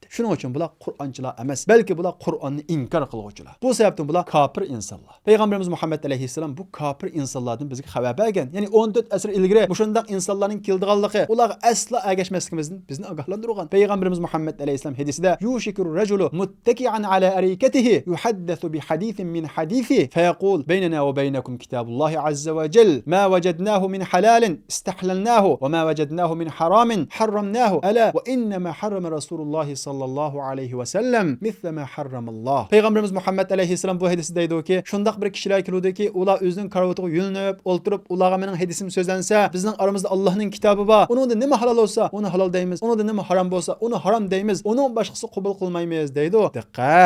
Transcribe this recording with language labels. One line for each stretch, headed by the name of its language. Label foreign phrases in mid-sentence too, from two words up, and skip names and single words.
Uzbek: Shuning uchun bular Qur'onchilar emas, balki bular Qur'onni inkor qiluvchilar. Bu sababdan bular kofir insonlar. Payg'ambarimiz Muhammad alayhissalom bu kofir insonlardan bizga xabar bergan. Ya'ni 14 asr ilgari mushundaq insonlarning keldiganligi, ular asla agashmasligimizni bizni ogohlantirgan. Payg'ambarimiz Muhammad alayhissalom hadisida
Arabic: "يوشك الرجل متكئا على أريكته يحدث بحديث من حديثي فيقول بيننا وبينكم كتاب الله عز وجل ما وجدناه من حلال استحللناه وما وجدناه من حرام حرمناه ألا وإن ما حرم رسول الله صلى الله عليه وسلم مثل ما حرم الله."
Uzbek: Payg'ambarimiz Muhammad alayhissalom bu hadisda deydi-ki, shundaq bir kishilar keludiki, ular o'zining karavatiga yulinib, o'ltirib, ularga mening hadisim so'zlansa, bizning aramizda Allohning kitobi bor. Uningda nima halol bo'lsa, uni halol deymiz. Uningda nima harom bo'lsa, uni harom deymiz. Uning boshqasi qabul qilmaymiz deydi. Diqqat!